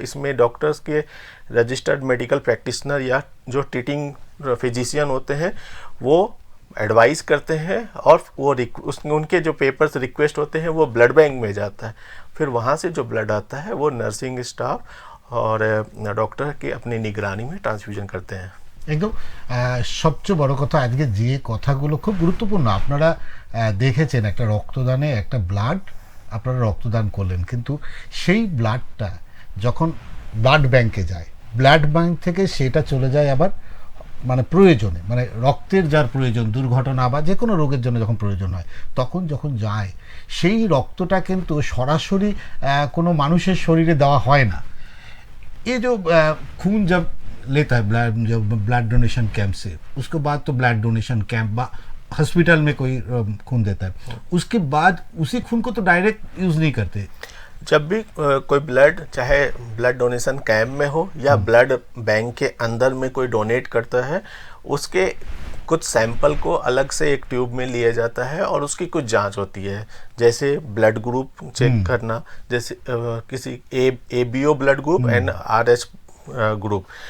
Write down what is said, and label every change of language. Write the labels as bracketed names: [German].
[Hindi] इसमें डॉक्टर्स के registered medical practitioner या जो ट्रीटिंग फिजिशियन होते हैं वो एडवाइस करते हैं, और वो उनके जो पेपर्स रिक्वेस्ट होते हैं वो ब्लड बैंक में जाता है। फिर वहाँ से जो ब्लड आता है वो नर्सिंग स्टाफ और डॉक्टर की अपनी निगरानी में ट्रांसफ्यूजन करते हैं। [Bangla] একদম সবচেয়ে বড় কথা আজকে যে কথাগুলো খুব গুরুত্বপূর্ণ, আপনারা দেখেছেন একটা রক্তদানে একটা ব্লাড আপনারা রক্তদান করলেন, কিন্তু সেই ব্লাডটা যখন ব্লাড ব্যাংকে যায়, ব্লাড ব্যাংক থেকে সেটা চলে যায় আবার মানে প্রয়োজনে, মানে রক্তের যার প্রয়োজন, দুর্ঘটনা বা যে কোনো রোগের জন্য যখন প্রয়োজন হয়, তখন যখন যায় সেই রক্তটা কিন্তু সরাসরি কোনো মানুষের শরীরে দেওয়া হয় না। [Hindi] ये जो खून जब लेता है ब्लड डोनेशन कैंप से, उसके बाद तो ब्लड डोनेशन कैंप बा हॉस्पिटल में कोई खून देता है, उसके बाद उसी खून को तो डायरेक्ट यूज़ नहीं करते। जब भी कोई ब्लड, चाहे ब्लड डोनेशन कैंप में हो या ब्लड बैंक के अंदर में कोई डोनेट करता है, उसके कुछ सैंपल को अलग से एक ट्यूब में लिया जाता है और उसकी कुछ जांच होती है, जैसे ब्लड ग्रुप चेक करना, जैसे किसी ABO blood group and RH group.